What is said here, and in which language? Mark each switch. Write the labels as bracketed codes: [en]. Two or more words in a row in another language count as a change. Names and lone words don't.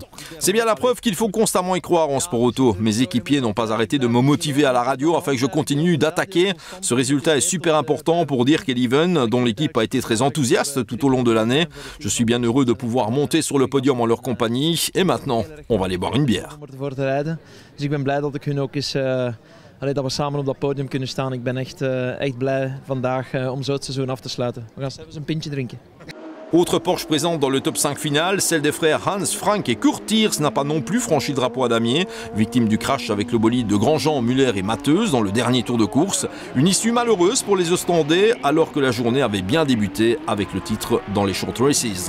[fr] C'est bien la preuve qu'il faut constamment y croire en sport auto. Mes équipiers n'ont pas arrêté de me motiver à la radio afin que je continue d'attaquer. Ce résultat est super important pour Dirk et Lieven, dont l'équipe a été très enthousiaste tout au long de l'année. Je suis bien heureux de pouvoir monter sur le podium en leur compagnie et maintenant, on va aller boire une bière. [nl] Dat we samen op dat podium kunnen staan. Ik ben echt blij vandaag om zo het seizoen af te sluiten. We gaan zelfs een pintje drinken. [fr] Autre Porsche présente dans le top 5 final, celle des frères Hans, Frank et Kurt Thiers n'a pas non plus franchi le drapeau à damier. Victime du crash avec le bolide de Grandjean, Muller et Matheus dans le dernier tour de course. Une issue malheureuse pour les Ostendais alors que la journée avait bien débuté avec le titre dans les [en] short races.